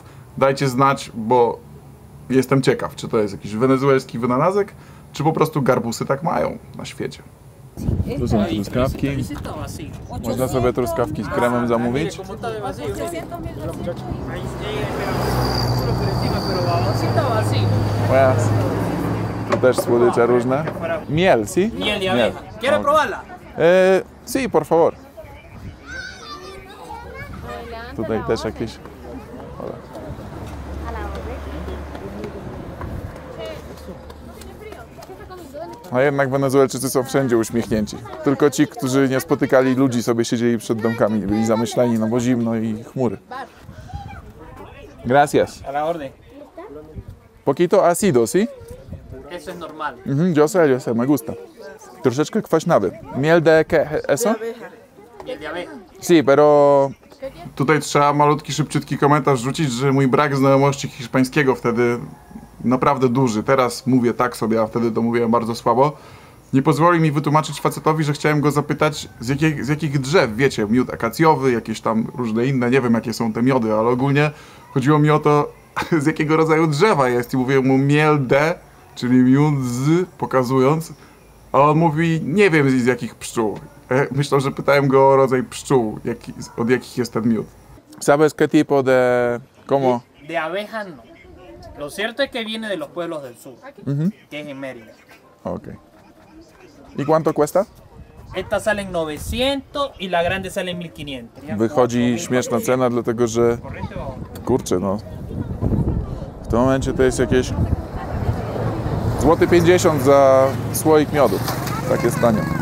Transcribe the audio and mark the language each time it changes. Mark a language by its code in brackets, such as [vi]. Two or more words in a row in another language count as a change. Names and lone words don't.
[pl] Dajcie znać, bo jestem ciekaw, czy to jest jakiś wenezuelski wynalazek, czy po prostu garbusy tak mają na świecie. Tu są truskawki. Można sobie truskawki z kremem zamówić. [es] Buenas. [pl] Tu też słodycze różne. [es] Miel, ¿sí? Miel de abeja. ¿Quiere probarla? Sí, por favor. [pl] Tutaj też jakieś... A jednak Wenezuelczycy są wszędzie uśmiechnięci. Tylko ci, którzy nie spotykali ludzi, sobie siedzieli przed domkami, byli zamyśleni, no bo zimno i chmury. [es] Gracias. A la orden. Poquito ácido, ¿sí? Eso es normal. Yo sé, me gusta. [pl] Troszeczkę kwaśnawy. [es] Miel de qué? ¿Eso? Miel de abeja. Sí, pero... [pl] Tutaj trzeba malutki, szybciutki komentarz rzucić, że mój brak znajomości hiszpańskiego wtedy naprawdę duży. Teraz mówię tak sobie, a wtedy to mówiłem bardzo słabo. Nie pozwoli mi wytłumaczyć facetowi, że chciałem go zapytać, z jakich drzew, wiecie, miód akacjowy, jakieś tam różne inne, nie wiem jakie są te miody, ale ogólnie chodziło mi o to, z jakiego rodzaju drzewa jest i mówię mu [es] miel de, [pl] czyli miód z, pokazując, a on mówi, nie wiem z jakich pszczół. Myślę, że pytałem go o rodzaj pszczół, od jakich jest ten miód. [es] ¿Sabes qué tipo de... cómo? De abeja no. Lo cierto es que viene de los pueblos del sur, que es en Mérida. Okay. ¿Y cuánto cuesta? Esta sale en 900 y la grande sale en 1500. [pl] Wychodzi śmieszna cena, dlatego że... Kurczę, no... W tym momencie to jest jakieś... Złoty 50 za słoik miodu. Tak jest tanio.